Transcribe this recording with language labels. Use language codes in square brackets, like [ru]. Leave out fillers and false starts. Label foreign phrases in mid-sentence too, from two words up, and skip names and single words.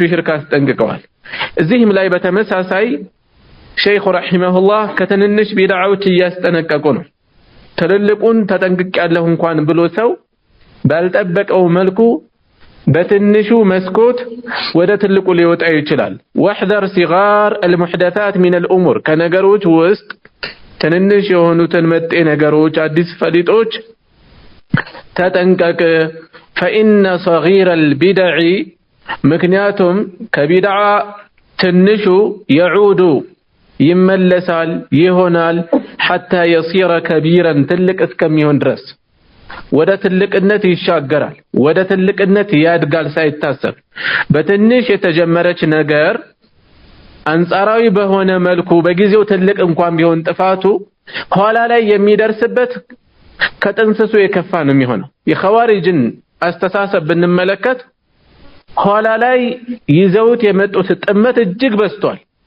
[am] ሽርክ አስጠንቅቀዋል። እዚህም ላይ በተመሳሳይ ሸይኹ ረሂመሁላህ ከትንንሽ ቢድዓዎች እያስጠነቀቁ ነው። ትልልቁን ተጠንቅቄያለሁ እንኳን ብሎ ሰው ባልጠበቀው መልኩ በትንሹ መስኮት ወደ ትልቁ ሊወጣ ይችላል። ወህደር [ar] صغار المحدثات من الامور [am] ከነገሮች ውስጥ ትንንሽ የሆኑትን መጤ ነገሮች፣ አዲስ ፈሊጦች ተጠንቀቅ። [ar] فإن صغير البدع [am] ምክንያቱም ከቢድዓ ትንሹ [ar] يعود [am] ይመለሳል ይሆናል [ar] حتى يصير كبيرا [am] ትልቅ እስከሚሆን ድረስ ወደ ትልቅነት ይሻገራል፣ ወደ ትልቅነት ያድጋል ሳይታሰብ። በትንሽ የተጀመረች ነገር አንጻራዊ በሆነ መልኩ በጊዜው ትልቅ እንኳን ቢሆን ጥፋቱ ኋላ ላይ የሚደርስበት ከጥንስሱ የከፋ ነው የሚሆነው። የኸዋሪጅን አስተሳሰብ ብንመለከት ኋላ ላይ ይዘውት የመጡት ጥመት እጅግ በዝቷል።